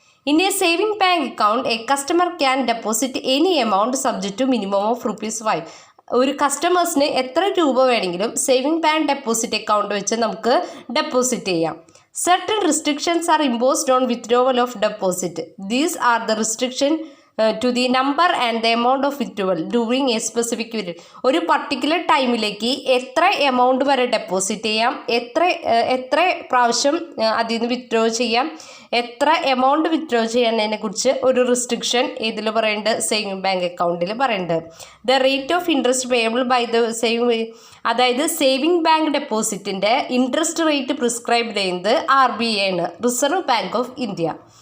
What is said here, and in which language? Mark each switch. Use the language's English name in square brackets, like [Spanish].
[English] In a saving bank account, a customer can deposit any amount subject to minimum of ₹5. [Malayalam] ഒരു കസ്റ്റമേഴ്സിന് എത്ര രൂപ വേണമെങ്കിലും സേവിങ് ബാങ്ക് ഡെപ്പോസിറ്റ് അക്കൗണ്ട് വെച്ച് നമുക്ക് ഡെപ്പോസിറ്റ് ചെയ്യാം. [English] Certain restrictions are imposed on withdrawal of deposit. These are the restriction to the number and the amount of withdrawal during a specific period. [Malayalam] ഒരു particular ടൈമിലേക്ക് എത്ര എമൗണ്ട് വരെ deposit ചെയ്യാം, എത്ര പ്രാവശ്യം അതിൽ നിന്ന് വിത്ഡ്രോ ചെയ്യാം, എത്ര എമൗണ്ട് വിത്ഡ്രോ ചെയ്യുന്നതിനെ കുറിച്ച് ഒരു റിസ്ട്രിക്ഷൻ ഇതിൽ പറയുന്നുണ്ട്, സേവിങ് ബാങ്ക് അക്കൗണ്ടിൽ പറയുന്നുണ്ട്. [English] the rate of interest payable by the saving, [Malayalam] അതായത് saving bank ഡെപ്പോസിറ്റിൻ്റെ interest rate prescribe ചെയ്യുന്നത് RBI ആണ്, റിസർവ് ബാങ്ക് ഓഫ് ഇന്ത്യ.